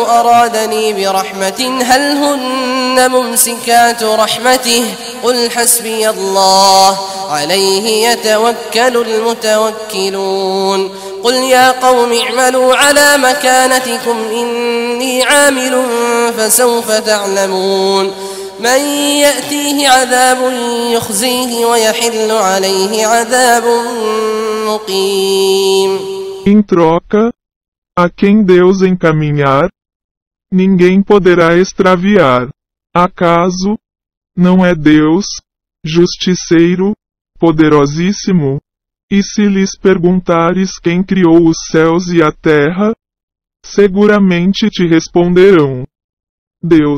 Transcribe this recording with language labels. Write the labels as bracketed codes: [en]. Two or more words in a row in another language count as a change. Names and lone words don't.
[ar] أرادني برحمة هل هن ممسكات رحمته قل حسبي الله عليه يتوكل المتوكلون قل يا قوم اعملوا على مكانتكم إني عامل فسوف تعلمون من يأتيه عذاب يخزيه ويحل عليه عذاب مقيم. [pt] Em troca, a quem Deus encaminhar, ninguém poderá extraviar. Acaso não é Deus, justiceiro, poderosíssimo? E se lhes perguntares quem criou os céus e a terra, seguramente te responderão: Deus.